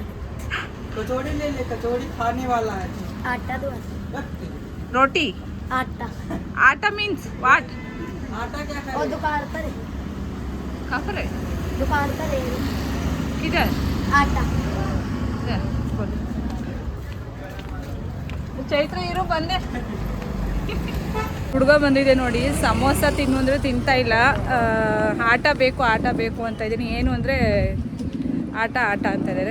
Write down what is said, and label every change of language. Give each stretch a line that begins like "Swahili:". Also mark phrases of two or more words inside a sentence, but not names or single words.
Hindi: कचौड़ी ले ले, कचौड़ी खाने वाला है। आटा दो रोटी? आटा
English: आटा means what?
Hindi: आटा क्या और करे? दुकान पर है, कहाँ पर है? दुकान पर है किधर? आटा। इधर, बोलो।
Kannada: ಚೈತ್ರ ಇರೋ ಬಂದೆ. ಹುಡುಗ ಬಂದಿದೆ ನೋಡಿ, ಸಮೋಸ ತಿನ್ನು ಅಂದರೆ ತಿಂತಾ ಇಲ್ಲ. ಆಟ ಬೇಕು ಅಂತ ಇದ್ದೀನಿ. ಏನು ಅಂದರೆ ಆಟ ಅಂತ ಇದ್ದಾರೆ.